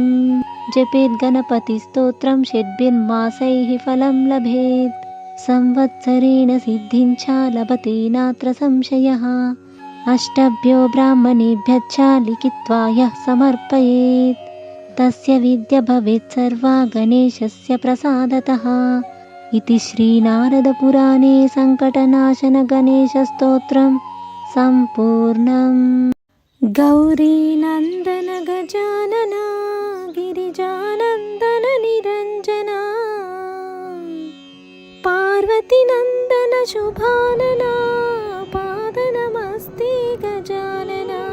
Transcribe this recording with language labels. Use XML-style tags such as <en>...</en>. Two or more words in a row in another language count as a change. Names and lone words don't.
<sa>జపేద్ గణపతి స్తోత్రం షడ్భిర్మాసైః ఫలం లభేత్, సంవత్సరేణ సిద్ధిం చ లభతే నాత్ర సంశయః. అష్టభ్యో బ్రాహ్మణేభ్యశ్చ లిఖిత్వా యః సమర్పయేత్, తస్య విద్య భవేత్ సర్వా గణేశస్య ప్రసాదతః. इति श्रीनारदपुराणे संकटनाशन गणेशस्तोत्रं सम्पूर्णम्. गौरीनन्दन गजानन गिरिजानन्दन निरञ्जना, पार्वतीनन्दन शुभानना पादनमस्ते गजानन.</sa>